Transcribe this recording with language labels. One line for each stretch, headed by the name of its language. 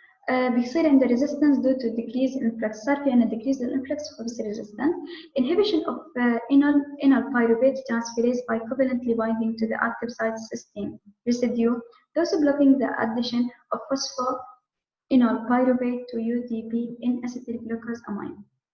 Arabic: بيصير عنده
English: resistance due to decrease in flux.
Arabic: صار في عندنا
English: decrease in flux
Arabic: فبصير resistant.
English: Inhibition of enol pyruvate transferase by covalently binding to the active site cysteine residue, thus blocking the addition of phosphoenol pyruvate to UDP in acetyl glucose amine.